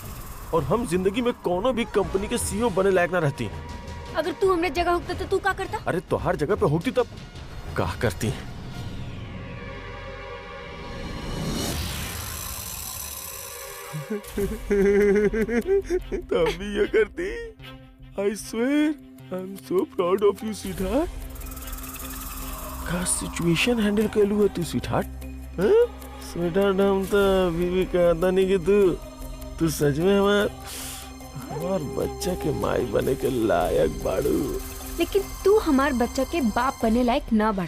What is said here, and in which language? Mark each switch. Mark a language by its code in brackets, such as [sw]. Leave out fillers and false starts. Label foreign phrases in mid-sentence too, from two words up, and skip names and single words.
[bho] और हम जिंदगी में कोनो भी कंपनी के सीईओ बने लायक ना रहती। अगर तू हमरे जगह होता तो तू का करता? अरे तो हर जगह पे होती तब का करती? तब भी ये करती। [en] I swear, I'm so proud of you, sweetheart. [bho] का [en] situation handle [bho] कर लू है तू sweetheart? हाँ? स्वीटहार्ट हम तो अभी भी कहता नहीं कि तू सच में हमार बच्चा के माई बने के लायक बाड़ू। लेकिन तू हमार बच्चा के बाप बने लायक ना बड़ा।